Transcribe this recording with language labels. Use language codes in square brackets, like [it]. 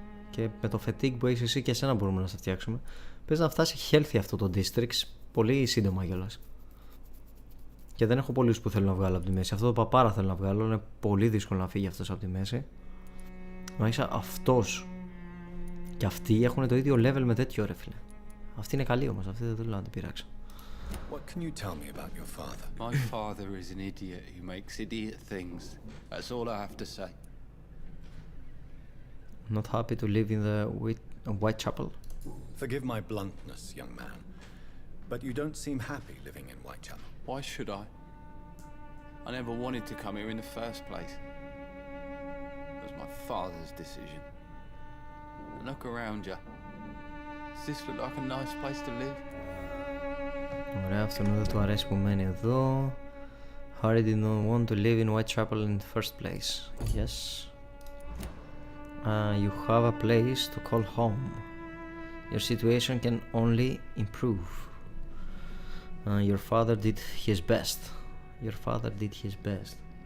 [el] Και με το fatigue που έχεις εσύ και εσένα μπορούμε να σε φτιάξουμε. Πες να φτάσει healthy αυτό το districts πολύ σύντομα κιόλας. Και δεν έχω πολλούς που θέλω να βγάλω από τη μέση. Αυτό το παπάρα θέλω να βγάλω. Είναι πολύ δύσκολο να φύγει αυτός από τη μέση. Μάλιστα αυτός και αυτοί έχουν το ίδιο level με τέτοιο, ρε φίλε. Αυτή είναι καλή όμως. Αυτή δεν θέλω να την πειράξω. [en] What can you tell me about your father? My father is an idiot who makes idiot things. That's all I have to say. Not happy to live in the Whitechapel? Forgive my bluntness, young man, but you don't seem happy living in Whitechapel. Why should I? I never wanted to come here in the first place. It was my father's decision. Look around you. Does this look like a nice place to live? [el] Ωραία, αυτόν δεν του αρέσει που μένει εδώ. [en] Harry did not want to live in Whitechapel in the first place. Yes. You have a place to call home. Your situation can only improve. Your father did his best. Your father did his best.